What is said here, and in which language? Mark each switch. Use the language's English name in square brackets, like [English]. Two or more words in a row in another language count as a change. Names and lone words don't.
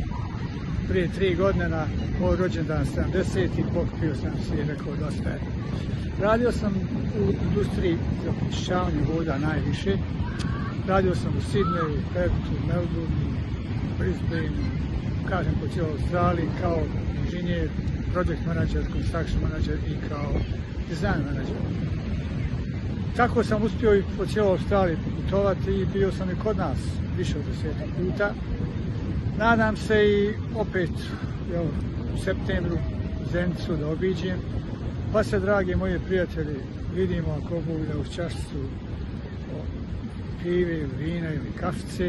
[Bosnian] Prije 3 godine na moj rođendan 70 i pokupio sam si rekao dosta je. Radio sam u industriji za pročišćavanje voda najviše. Radio sam u Sydneyu, Perthu, Melbourneu, Brisbaneu, kažem po cijeloj Australiji kao inženjer, [English] project manager, construction manager [Bosnian] i kao [English] design manager. [Bosnian] tako sam uspio i po cijeloj Australiji putovati i bio sam i kod nas više od 10 puta. Nadam se i opet u septembru Zenicu da obiđem. Pa se, dragi moji prijatelji, vidimo ako Bog da uz čašicu pive, vina ili kafice.